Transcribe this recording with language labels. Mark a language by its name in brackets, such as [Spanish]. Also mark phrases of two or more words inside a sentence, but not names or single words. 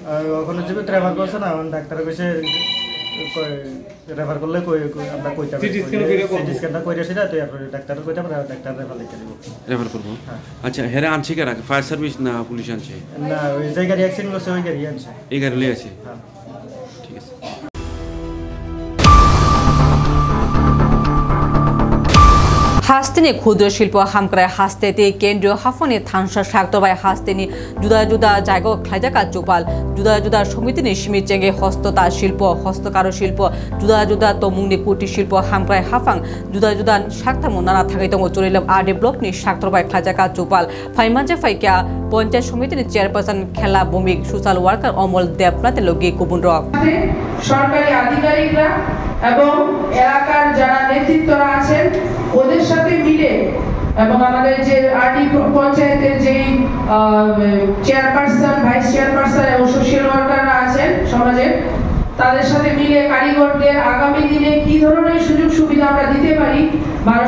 [Bangla] ওখানে জীবিত রেফার করছে না এখন ডাক্তার কইছে রেফার করলে আমরা কইতে [English] CT scanটা [Bangla] কইরা সেটা তো ডাক্তার কইতে আমরা ডাক্তার রেফার লিখে দিব রেফার করবো আচ্ছা হ্যাঁ আনছে কারা [English] fire service [Bangla] না পুলিশ আনছে না ওই যে গাড়ি অ্যাক্সিডেন্ট করছে ওই গাড়ি আনছে এই গাড়ি লিয়ে আছে হ্যাঁ ঠিক আছে [Kok Borok] हास्तेनि क्षुद्र शिल्प हामक्राय हास्तेति केन्द्रीय हाफनि थांसा साक्तबाय हास्तेनि जुदा जुदा जायगा ख्लाइजाका चुपाल जुदा जुदा समितिनि सिमिचेंगे हस्तता शिल्प हस्तकारो शिल्प जुदा जुदा तमुंगनि कुटीर शिल्प हामक्राय हाफां जुदा जुदा साक्तामु नाना थागै दङ चुरिलाम आरडि ब्लकनि साक्तबाय ख्लाइजाका चुपाल फाइमानजे फाइका पंचायत समितिनि चेयारपारसन खेला भूमिक [English] social worker [Kok Borok] अमल देवनाथेर लगे गुबुन रक [Bangla] সরকারি আধিকারিকরা এবং এলাকার যারা নেতৃত্বরা আছেন ওদের সাথে মিলে এবং আমাদের যে আরডি পঞ্চায়েতের যে [English] chairperson vice chairperson [Bangla] এবং [English] social workers [Bangla] আছেন সমাজের তাদের সাথে মিলে কারিগরদের আগামী দিনে কি ধরনের সুযোগ সুবিধা আমরা দিতে পারি ভারত